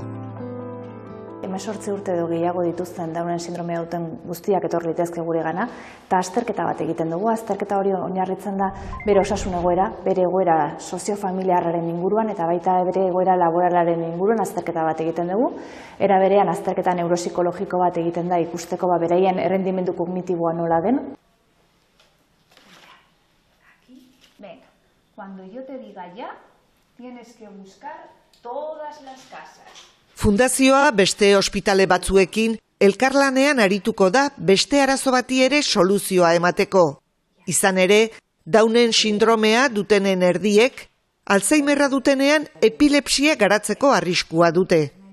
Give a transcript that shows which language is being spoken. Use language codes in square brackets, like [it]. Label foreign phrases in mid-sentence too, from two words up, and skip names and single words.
[eu] 18 urte edo gehiago dituzten Downen sindromea duten guztiak etorri litezke guregana, eta azterketa bat egiten dugu. Azterketa hori oinarritzen da bere osasun egoera, bere egoera soziofamiliarraren inguruan eta baita bere egoera laboralaren inguruan azterketa bat egiten dugu. Era berean azterketa neuropsikologiko bat egiten da ikusteko beraien errendimendu kognitiboa nola den. [es] Cuando yo te diga ya, tienes que buscar todas las casas. [eu] Fundazioa beste ospitale batzuekin elkarlanean arituko da beste arazo bati ere soluzioa emateko. Izan ere, Downen sindromea dutenen erdiek, Alzheimerra dutenean epilepsia garatzeko arriskua dute.